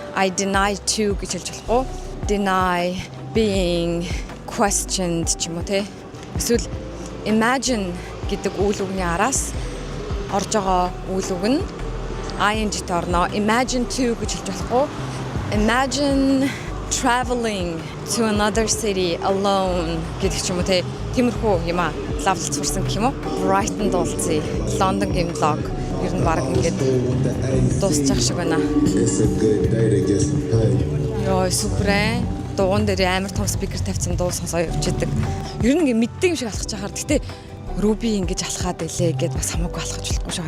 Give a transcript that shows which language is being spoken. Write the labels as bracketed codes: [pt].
[en] I deny to [mn] гэж хэлж болохгүй. [en] Deny being questioned [mn] ч юм уу тий. Эсвэл imagine гэдэг үйл үгний араас орж байгаа үйл үг нь ing-тэй орно. [en] Imagine to [mn] гэж хэлж болохгүй. [en] Imagine traveling to another city alone [mn] гэдэг ч юм уу те. Тиймэрхүү юм аа. Лавлж сурсан гэх юм уу? Brighton дуулцъя. Лондонгийн влог ер нь баг ингээд дуусчих шиг байна. Йоо супер. Дугуун дээр амар том спикер тавьсан дуу сонсоо явж идэг. Ер нь ингээд мэддэг юм шиг алхаж чахаар. Гэтэ Руби ингэж алхаад илээ гэд бас хамаагүй алхаж болохгүй шүү.